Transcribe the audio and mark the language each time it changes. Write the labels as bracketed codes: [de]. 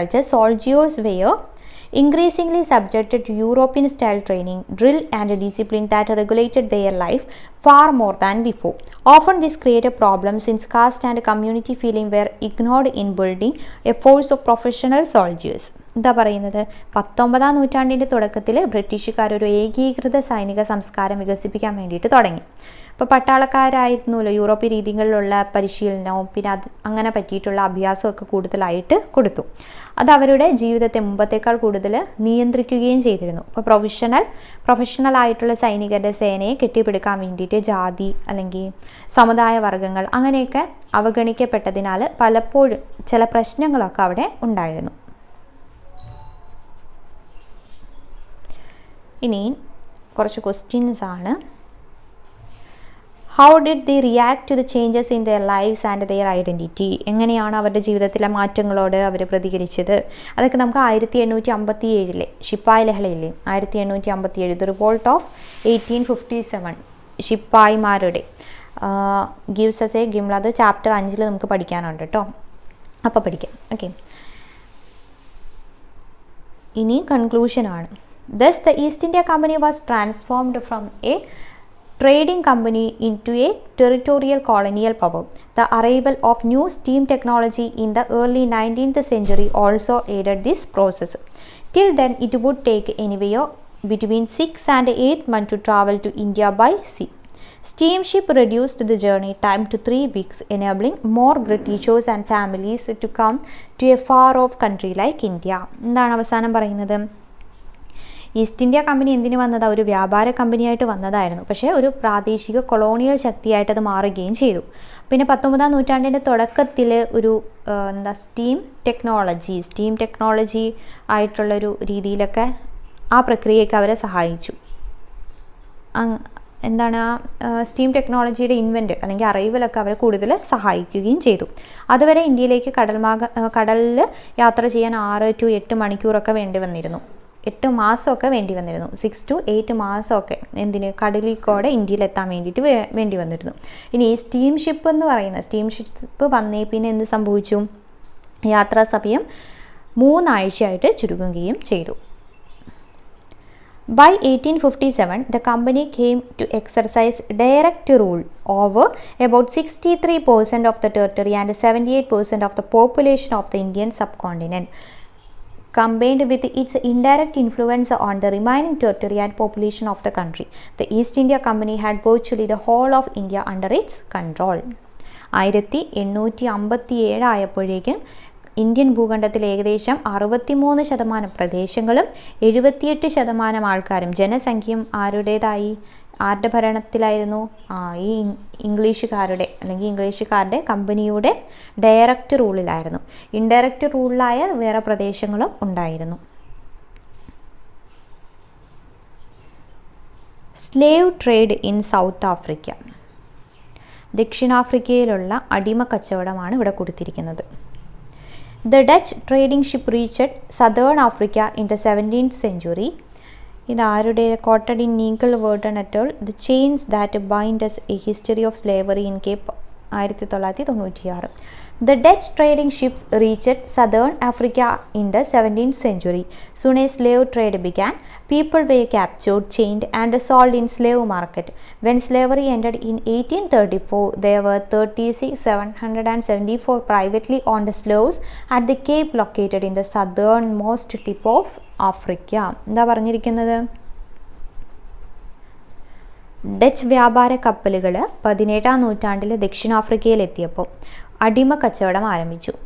[en] Soldiers were increasingly subjected to European style training, drill and discipline that regulated their life far more than before. Often this created problems since caste and community feeling were ignored in building a force of professional soldiers. [ml] എന്താ പറയുന്നത്? 19ാം നൂറ്റാണ്ടിൻ്റെ തുടക്കത്തിൽ ബ്രിട്ടീഷുകാർ ഒരു ഏകീകൃത സൈനിക സംസ്കാരം വികസിപ്പിക്കാൻ വേണ്ടിയിട്ട് തുടങ്ങി. ഇപ്പോൾ പട്ടാളക്കാരായിരുന്നല്ലോ യൂറോപ്യൻ രീതികളിലുള്ള പരിശീലനവും പിന്നെ അങ്ങനെ പറ്റിയിട്ടുള്ള അഭ്യാസമൊക്കെ കൂടുതലായിട്ട് കൊടുത്തു. അത് അവരുടെ ജീവിതത്തെ മുമ്പത്തേക്കാൾ കൂടുതൽ നിയന്ത്രിക്കുകയും ചെയ്തിരുന്നു. ഇപ്പോൾ പ്രൊഫഷണൽ ആയിട്ടുള്ള സൈനികരുടെ സേനയെ കെട്ടിപ്പടുക്കാൻ വേണ്ടിയിട്ട് ജാതി അല്ലെങ്കിൽ സമുദായ വർഗ്ഗങ്ങൾ അങ്ങനെയൊക്കെ അവഗണിക്കപ്പെട്ടതിനാൽ പലപ്പോഴും ചില പ്രശ്നങ്ങളൊക്കെ അവിടെ ഉണ്ടായിരുന്നു. ഇനി കുറച്ച് ക്വസ്റ്റ്യൻസ് ആണ്. [en] how did they react to the changes in their lives and their identity, [ml] എങ്ങനെയാണ് അവരുടെ ജീവിതത്തിലെ മാറ്റങ്ങളോട് അവർ പ്രതികരിച്ചത്. അതൊക്കെ നമുക്ക് 1857 ശിപ്പായി ലഹളയില്ലേ, 1857 [en] the revolt of 1857 [ml] ശിപ്പായിമാരുടെ gives S A ഗിംല. അത് ചാപ്റ്റർ 5 നമുക്ക് പഠിക്കാനുണ്ട് കേട്ടോ, അപ്പോൾ പഠിക്കാം. ഓക്കെ, ഇനി കൺക്ലൂഷനാണ്. [en] Thus the East India Company was transformed from a trading company into a territorial colonial power. The arrival of new steam technology in the early 19th century also aided this process. Till then it would take anywhere between 6 and 8 months to travel to India by sea. Steamship reduced the journey time to 3 weeks, enabling more Britishers and families to come to a far off country like India. [ml] എന്താണ് അവസാനം പറയുന്നത്? East India company എന്തിനു വന്നത്? ഒരു വ്യാപാര കമ്പനിയായിട്ട് വന്നതായിരുന്നു. പക്ഷേ ഒരു പ്രാദേശിക കൊളോണിയൽ ശക്തിയായിട്ട് അത് മാറുകയും ചെയ്തു. പിന്നെ 19-ാം നൂറ്റാണ്ടിൻ്റെ തുടക്കത്തിൽ ഒരു സ്റ്റീം ടെക്നോളജി ആയിട്ടുള്ളൊരു രീതിയിലൊക്കെ ആ പ്രക്രിയയൊക്കെ അവരെ സഹായിച്ചു. എന്താണ് സ്റ്റീം ടെക്നോളജിയുടെ ഇൻവെൻറ്റ് അല്ലെങ്കിൽ അറൈവലൊക്കെ അവരെ കൂടുതൽ സഹായിക്കുകയും ചെയ്തു. അതുവരെ ഇന്ത്യയിലേക്ക് കടലിൽ യാത്ര ചെയ്യാൻ 6 to 8 മണിക്കൂറൊക്കെ വേണ്ടി വന്നിരുന്നു. 8 മാസമൊക്കെ വേണ്ടി വന്നിരുന്നു. 6 to 8 മാസമൊക്കെ എന്തിന് കടലിൽക്കൂടെ ഇന്ത്യയിലെത്താൻ വേണ്ടിയിട്ട് വേണ്ടി വന്നിരുന്നു. ഇനി ഈ സ്റ്റീം ഷിപ്പ് വന്നേ പിന്നെ എന്ത് സംഭവിച്ചു? യാത്രാ സമയം 3 ആഴ്ചയായിട്ട് ചുരുങ്ങുകയും ചെയ്തു. [en] By 1857, the company came to exercise direct rule over about 63% of the territory and 78% of the population of the Indian subcontinent. Combined with its indirect influence on the remaining territory and population of the country, the East India Company had virtually the whole of India under its control. [ml] 1857 ആയപ്പോഴേക്കും Indian ഭൂഖണ്ഡത്തിൽ ഏകദേശം 63% പ്രദേശങ്ങളും 78% ആൾക്കാരും ജനസംഖ്യയും ആരുടെ ഭരണത്തിലായിരുന്നു? ഈ ഇംഗ്ലീഷുകാരുടെ കമ്പനിയുടെ direct റൂളിലായിരുന്നു. Indirect റൂളിലായ വേറെ പ്രദേശങ്ങളും ഉണ്ടായിരുന്നു. Slave trade in south Africa. ദക്ഷിണാഫ്രിക്കയിലുള്ള അടിമ കച്ചവടമാണ് ഇവിടെ കൊടുത്തിരിക്കുന്നത്. [en] The Dutch trading ship reached southern Africa in the 17th century. [ml] ഇതാരുടെ [en] quoted in Nigel Wharton et al. The chains that bind us, a history of slavery in Cape 1996. The Dutch trading ships reached southern Africa in the 17th century. Soon as slave trade began, people were captured, chained and sold in slave market. When slavery ended in 1834, there were 36,774 privately owned slaves at the Cape located in the southernmost tip of Africa. [ml] എന്താ പറഞ്ഞിരിക്കുന്നത്? Dutch വ്യാപാര കപ്പലുകൾ 17-ാം നൂറ്റാണ്ടിൽ ദക്ഷിണാഫ്രിക്കയിലെത്തിയപ്പോൾ അടിമ കച്ചവടം ആരംഭിച്ചു.